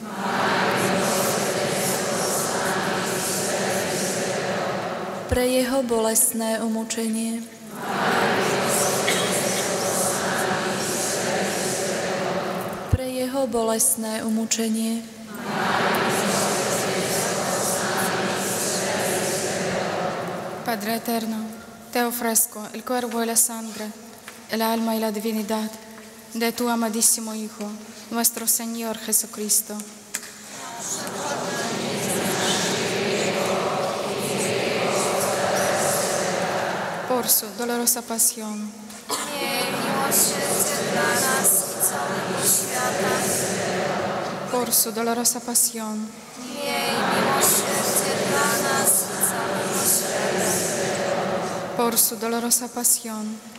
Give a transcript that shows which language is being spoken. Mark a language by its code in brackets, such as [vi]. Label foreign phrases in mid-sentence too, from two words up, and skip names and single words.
[sk] Pre jeho bolestné umučenie. Pre jeho bolestné umučenie. [es] Padre eterno, te ofrezco el cuerpo y la sangre, el alma y la divinidad de tu amadísimo Hijo, nuestro Señor Jesucristo. Por su dolorosa pasión, por su dolorosa pasión, por su dolorosa pasión,